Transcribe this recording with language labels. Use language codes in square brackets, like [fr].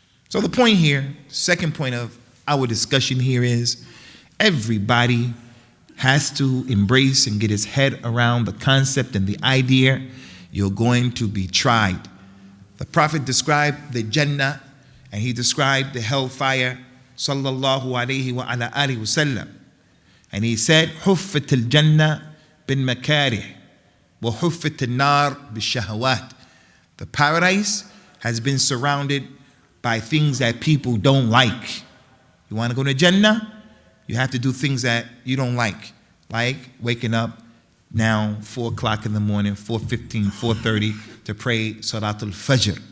[en] So the point here, second point of our discussion here is everybody has to embrace and get his head around the concept and the idea you're going to be tried. The Prophet described the Jannah and he described the hellfire, sallallahu alayhi wa ala alihi wa sallam. And he said, [ar] حُفَّتِ الْجَنَّةِ بِالْمَكَارِهِ وَحُفَّتِ النَّارِ بِالشَّهَوَاتِ. [en] The paradise has been surrounded by things that people don't like. You want to go to Jannah? You have to do things that you don't like waking up now 4 o'clock in the morning, 4:15, 4:30 to pray Salatul Fajr.